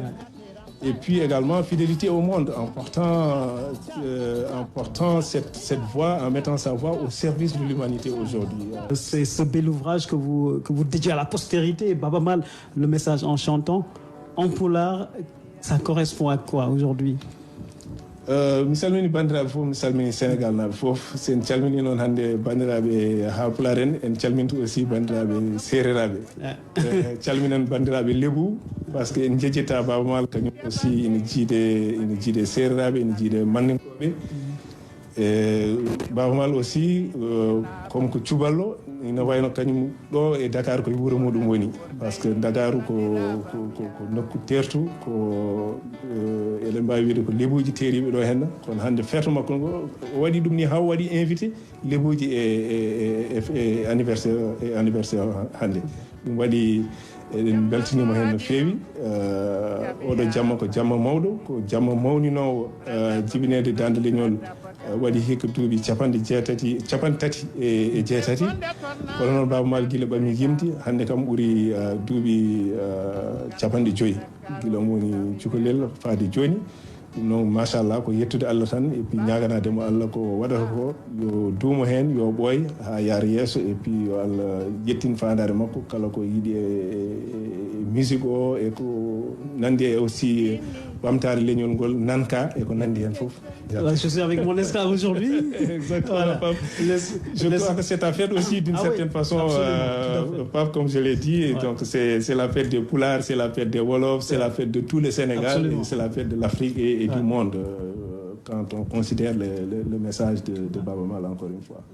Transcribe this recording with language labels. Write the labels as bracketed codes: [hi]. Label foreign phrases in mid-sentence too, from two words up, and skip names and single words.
[fr] Et puis également fidélité au monde en portant cette voix, en mettant sa voix au service de l'humanité aujourd'hui. C'est ce bel ouvrage que vous dédiez à la postérité, Baaba Maal, le message en chantant. En pulaar, ça correspond à quoi aujourd'hui? [ff] mi salmini bandiraɓe fof mi salmini sénégal naɓe fof sen calmini noon hannde bandiraɓe haalpulaar en calmintu aussi bandiraɓe séréraɓe calminan bandiraɓe lebu [fr] par ce que [ff] en jejjita Baaba Maal kañum aussi ina jiide séréraɓe ina jiide mandinkoɓe Baaba Maal aussi comme ko cuballo ina wayno kañum ɗo e Dakar koye wuuro muɗum woni [fr] par ce que [ff] Dakaru ko nokku tertu ko eɗen mbawi wiide ko lebuji teriɓe ɗo henna kono hannde feeto makko ngo o waɗi ɗum ni ha waɗi invité lebuji e anniversaire hannde ɗum waɗi eɗen beltinima hen no feewi oɗo jamma ko jamma mawɗo ko jamma mawninowo jibinede Dande Leñol waɗi hikka duuɓi capanɗe tati e jeetati kono noon Baaba Maal gila ɓami yimdi hannde kam ɓuuri duuɓi capanɗe joyyi gila woni cukalel faade joni ɗum noon machallah ko yettude Allah tan [fr] et puis [ff] ñaganademo Allah ko waɗata ko yo duumo hen yo ɓooy ha yaara yeeso [fr] et puis [ff] yo Allah ƴettin fandare makko kala ko yiiɗi e musique o e ko nandi e aussi ɓamtare leñol ngol nanka e ko nandi hen foof. [fr] Je suis avec mon esclave aujourd'hui. Exactement. Voilà. Je crois que c'est ta fête aussi d'une certaine façon, Pape, comme je l'ai dit. Ouais. Donc c'est la fête des Pulaars, c'est la fête des Wolofs, c'est la fête de tout le Sénégal, c'est la fête de l'Afrique et du monde. Quand on considère le message de Baaba Maal, encore une fois.